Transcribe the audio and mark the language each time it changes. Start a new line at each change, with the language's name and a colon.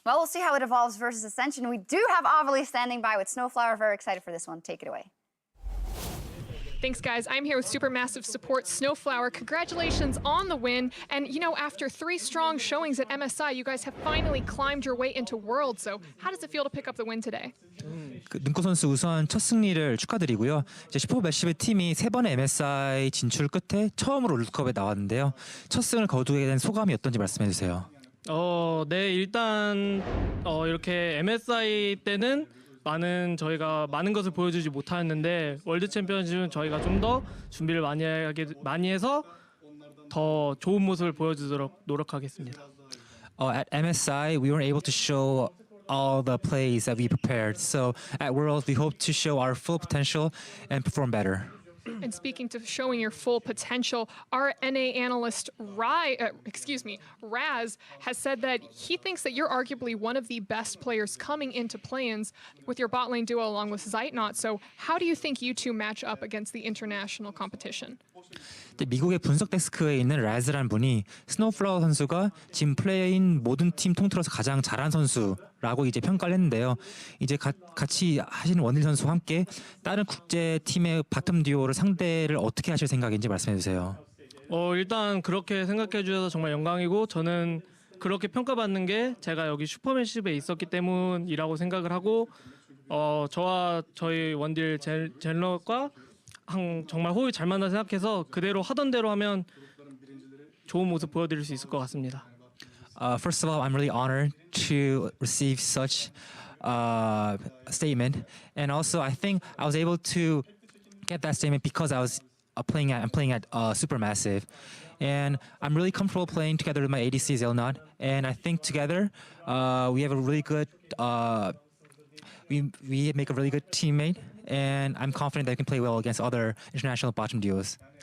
English: Well, we'll see how it evolves versus Ascension. We do have Avali standing by with Snowflower. Very excited for this one. Take it away. Thanks, guys. I'm here with Supermassive support Snowflower. Congratulations on the win. And, you know, after 3 strong showings at MSI, you guys have finally climbed your way into Worlds. So how does it feel to pick up the win today?
Korean: 눈꽃 선수 우선 첫 승리를 축하드리고요. 이제 슈퍼 매시브 팀이 3번의 MSI 진출 끝에 처음으로 롤드컵에 나왔는데요. 첫 승을 거두게 된 소감이 어떤지 말씀해 주세요. 네, 일단 이렇게 MSI 때는 저희가 많은 것을 보여주지 못하였는데 월드 챔피언십은 저희가 좀 더 준비를 많이 해서 더 좋은 모습을 보여주도록 노력하겠습니다.
English: At MSI, we weren't able to show all the plays that we prepared. So at Worlds, we hope to show our full potential and perform better. And speaking to showing your full potential, our NA analyst Raz has said that he thinks that you're arguably one of the best players coming into play-ins with your bot lane duo along with Zeitnot. So how do you think you two match up against the international competition?
Korean: 미국의 분석 데스크에 있는 라즈라는 분이 스노우플라워 선수가 지금 플레이인 모든 팀 통틀어서 가장 잘한 선수라고 이제 평가를 했는데요. 이제 같이 하시는 원딜 선수와 함께 다른 국제 팀의 바텀 듀오를 상대를 어떻게 하실 생각인지 말씀해 주세요. 일단 그렇게 생각해 주셔서 정말 영광이고 저는 그렇게 평가받는 게 제가 여기 슈퍼맨십에 있었기 때문이라고 생각을 하고 저와 저희 원딜 젤러과 정말 호흡이 잘 맞나 생각해서 그대로 하던 대로 하면 좋은 모습 보여드릴 수 있을 것 같습니다.
English: First of all, I'm really honored to receive such a statement, and also I think I was able to get that statement because I'm playing at Supermassive, and I'm really comfortable playing together with my ADC Zelnot, and I think together we have a really good we make a really good teammate, and I'm confident that we can play well against other international bottom duos.